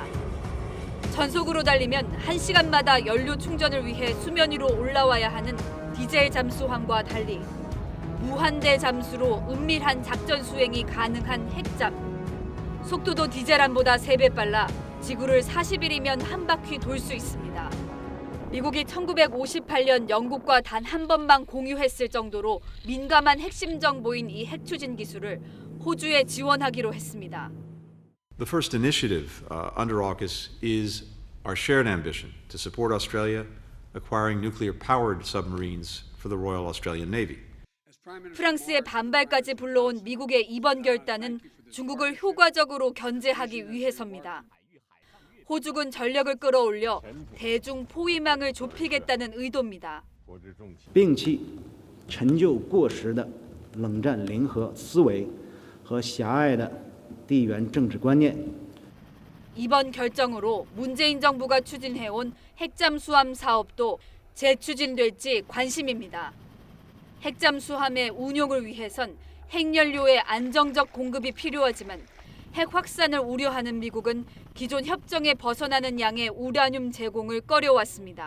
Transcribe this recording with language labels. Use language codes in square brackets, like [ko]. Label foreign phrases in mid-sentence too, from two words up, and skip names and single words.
[ko] 전속으로 달리면 1시간마다 연료 충전을 위해 수면 위로 올라와야 하는 디젤 잠수함과 달리 무한대 잠수로 은밀한 작전 수행이 가능한 핵잠. 속도도 디젤함보다 3배 빨라 지구를 40일이면 한 바퀴 돌 수 있습니다. 미국이 1958년 영국과 단 한 번만 공유했을 정도로 민감한 핵심 정보인 이 핵 추진 기술을 호주에 지원하기로 했습니다. [en] The first initiative under AUKUS is our shared ambition to support Australia acquiring nuclear-powered submarines for the Royal Australian Navy. [ko] 프랑스의 반발까지 불러온 미국의 이번 결단은 중국을 효과적으로 견제하기 위해서입니다. 호주군 전력을 끌어올려 대중 포위망을 좁히겠다는 의도입니다. [zh] 摒弃陈旧过时的冷战零和思维和狭隘的地缘政治观念。 [ko] 이번 결정으로 문재인 정부가 추진해온 핵잠수함 사업도 재추진될지 관심입니다. 핵잠수함의 운용을 위해선 핵연료의 안정적 공급이 필요하지만 핵 확산을 우려하는 미국은 기존 협정에 벗어나는 양의 우라늄 제공을 꺼려왔습니다.